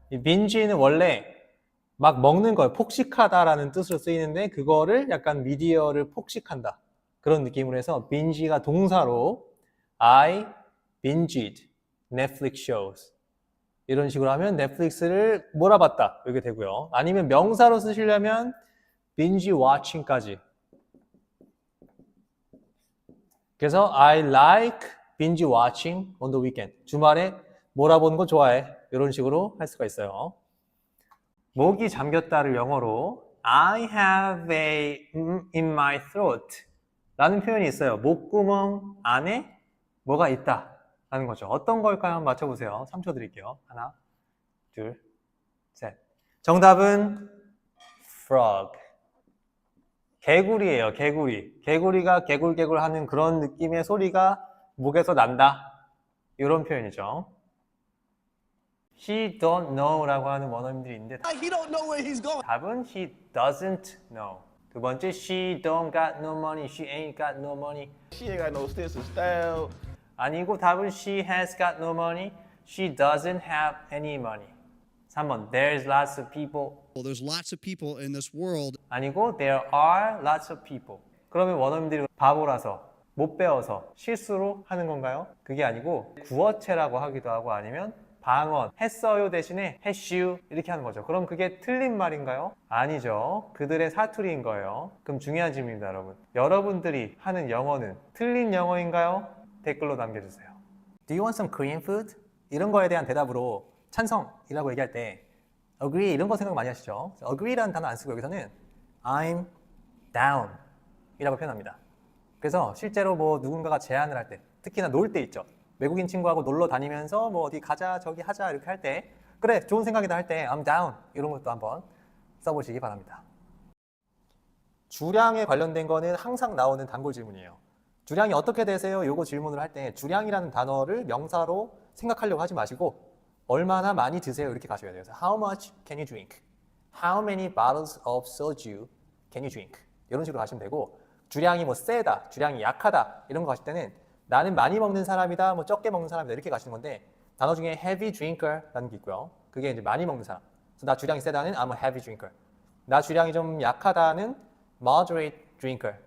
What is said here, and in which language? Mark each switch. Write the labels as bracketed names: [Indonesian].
[Korean] 이 binge는 원래 막 먹는 거예요. 폭식하다라는 뜻으로 쓰이는데 그거를 약간 미디어를 폭식한다. 그런 느낌으로 해서 binge가 동사로 [English] I binged Netflix shows [Korean] 이런 식으로 하면 넷플릭스를 몰아봤다 이렇게 되고요. 아니면 명사로 쓰시려면 binge watching까지. 그래서 [English] I like binge watching on the weekend. [Korean] 주말에 몰아보는 거 좋아해. 이런 식으로 할 수가 있어요. 목이 잠겼다를 영어로 [English] I have a in my throat [Korean] 라는 표현이 있어요. 목구멍 안에 뭐가 있다 라는 거죠. 어떤 걸까요? 한번 맞춰보세요. 3초 드릴게요. 하나, 둘, 셋. 정답은 frog. 개구리예요. 개구리. 개구리가 개굴개굴 하는 그런 느낌의 소리가 목에서 난다. 이런 표현이죠. [English] He don't know [Korean] 라고 하는 원어민들이 있는데 [English] He don't know where he's going. [Korean] 답은 [English] he doesn't know. [Korean] 두 번째, [English] she don't got no money, she ain't got no money. She ain't got no sense of style. [Korean] 아니고 답은 [English] she has got no money, she doesn't have any money. 3번, there's lots of people. Well, there's lots of people in this world. [Korean] 아니고 [English] there are lots of people. [Korean] 그러면 원어민들이 바보라서 못 배워서 실수로 하는 건가요? 그게 아니고 구어체라고 하기도 하고 아니면 방언, 했어요 대신에 했슈 이렇게 하는 거죠. 그럼 그게 틀린 말인가요? 아니죠. 그들의 사투리인 거예요. 그럼 중요한 질문입니다, 여러분. 여러분들이 하는 영어는 틀린 영어인가요? 댓글로 남겨주세요. [English] Do you want some Korean food? [Korean] 이런 거에 대한 대답으로 찬성이라고 얘기할 때 agree 이런 거 생각 많이 하시죠? agree라는 단어 안 쓰고 여기서는 [English] I'm down [Korean] 이라고 표현합니다. 그래서 실제로 뭐 누군가가 제안을 할 때, 특히나 놀 때 있죠. 외국인 친구하고 놀러 다니면서 뭐 어디 가자, 저기 하자 이렇게 할 때, 그래, 좋은 생각이다 할 때 [English] I'm down [Korean] 이런 것도 한번 써보시기 바랍니다. 주량에 관련된 거는 항상 나오는 단골 질문이에요. 주량이 어떻게 되세요? 요거 질문을 할 때 주량이라는 단어를 명사로 생각하려고 하지 마시고 얼마나 많이 드세요? 이렇게 가셔야 돼요. [English] 그래서 How much can you drink? How many bottles of soju can you drink? [Korean] 이런 식으로 가시면 되고 주량이 뭐 세다, 주량이 약하다 이런 거 가실 때는 나는 많이 먹는 사람이다, 뭐 적게 먹는 사람이다 이렇게 가시는 건데 단어 중에 heavy drinker라는 게 있고요. 그게 이제 많이 먹는 사람. 그래서 나 주량이 세다는 [English] I'm a heavy drinker. [Korean] 나 주량이 좀 약하다는 moderate drinker.